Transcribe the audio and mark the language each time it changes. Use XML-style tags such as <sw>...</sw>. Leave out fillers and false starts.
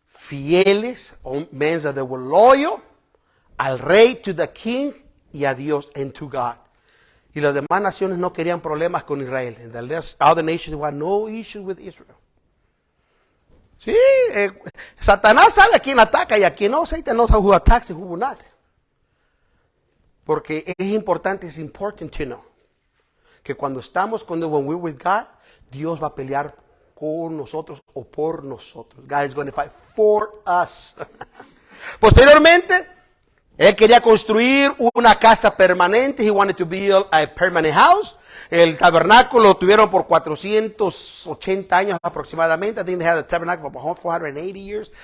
<en>fieles, men that were loyal</en> <es>al rey,</es> <en>to the king,</en> <es>y a Dios,</es> <en>and to God.</en> <es>Y las demás naciones no querían problemas con Israel.</es> <en>And the other nations had no issues with Israel.</en> <es>Sí, Satanás sabe a quién ataca y a quién no.</es> <en>Satan knows who attacks and who will not.</en> <es>Porque es importante,</es> <en>it's important to know,</en> <es>que cuando estamos</es> <en>when we're with God,</en> <es>Dios va a pelear con nosotros o por nosotros.</es> <en>God is going to fight for us.</en> <es>Posteriormente, él quería construir una casa permanente.</es> <en>He wanted to build a permanent house.</en> <es>El tabernáculo lo tuvieron por 480 años aproximadamente.</es> <en>I think they had the tabernacle for 480 years.</en>